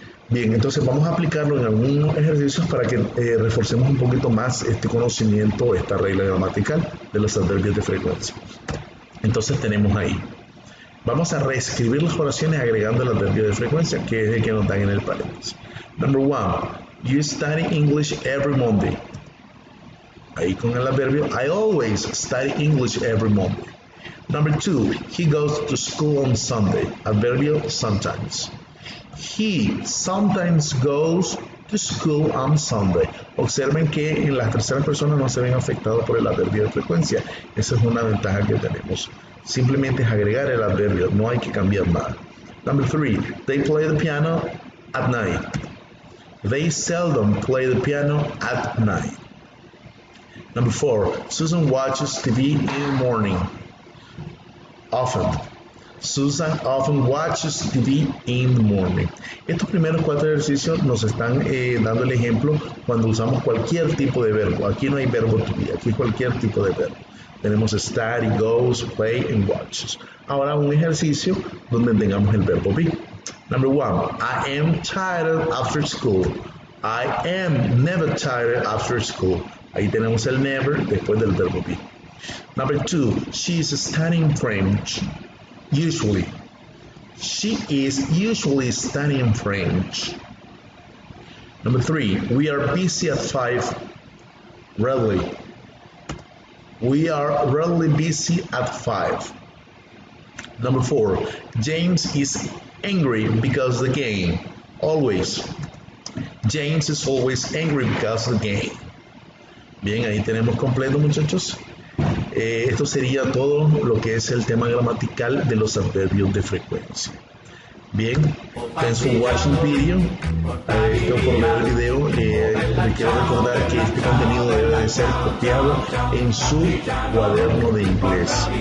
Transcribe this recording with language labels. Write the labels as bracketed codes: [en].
[es] Bien, entonces vamos a aplicarlo en algunos ejercicios para que reforcemos un poquito más este conocimiento, esta regla gramatical de los adverbios de frecuencia. Entonces tenemos ahí. Vamos a reescribir las oraciones agregando el adverbio de frecuencia, que es el que nos dan en el paréntesis. [en] Number 1, you study English every Monday. [es] Ahí con el adverbio, [en] I always study English every Monday. Number 2, he goes to school on Sunday. Adverbio sometimes. He sometimes goes to school on Sunday. [es] Observen que en las terceras personas no se ven afectados por el adverbio de frecuencia. Esa es una ventaja que tenemos. Simplemente es agregar el adverbio, no hay que cambiar nada. [en] Number 3, they play the piano at night. They seldom play the piano at night. Number 4, Susan watches TV in the morning. Often. Susan often watches TV in the morning. [es] Estos primeros 4 ejercicios nos están dando el ejemplo cuando usamos cualquier tipo de verbo. Aquí no hay verbo to be, aquí cualquier tipo de verbo. Tenemos study, goes, play, and watches. Ahora un ejercicio donde tengamos el verbo be. [en] Number 1, I am tired after school. I am never tired after school. [es] Ahí tenemos el never después del verbo be. [en] Number 2, she is studying French. Usually. She is usually studying French. Number 3, we are busy at 5. Rarely. We are rarely busy at 5. Number 4, James is angry because of the game. Always. James is always angry because of the game. [es] Bien, ahí tenemos completo, muchachos. Esto sería todo lo que es el tema gramatical de los adverbios de frecuencia. Bien, [en] thanks for watching the video. [es] Por ver el video, les quiero recordar que este contenido debe de ser copiado en su cuaderno de inglés.